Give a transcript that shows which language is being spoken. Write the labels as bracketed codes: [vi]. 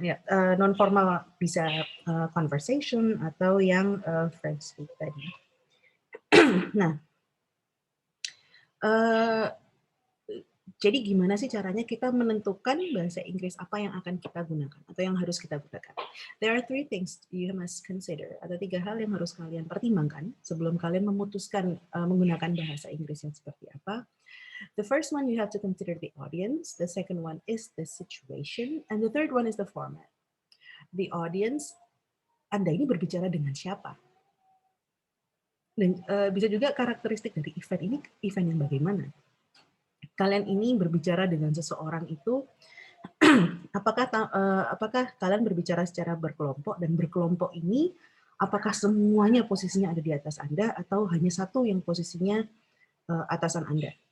[id] Ya, non formal bisa conversation atau yang French speak tadi. Nah, jadi gimana sih caranya kita menentukan bahasa Inggris apa yang akan kita gunakan atau yang harus kita gunakan? [en] There are 3 things you must consider. [id] Ada 3 hal yang harus kalian pertimbangkan sebelum kalian memutuskan menggunakan bahasa Inggris yang seperti apa. [en] The first one, you have to consider the audience. The second one is the situation. And the third one is the format. [id] The audience, Anda ini berbicara dengan siapa? Dan bisa juga karakteristik dari event ini, event yang bagaimana? Kalian ini berbicara dengan seseorang itu, apakah kalian berbicara secara berkelompok, dan berkelompok ini apakah semuanya posisinya ada di atas Anda atau hanya satu yang posisinya atasan Anda?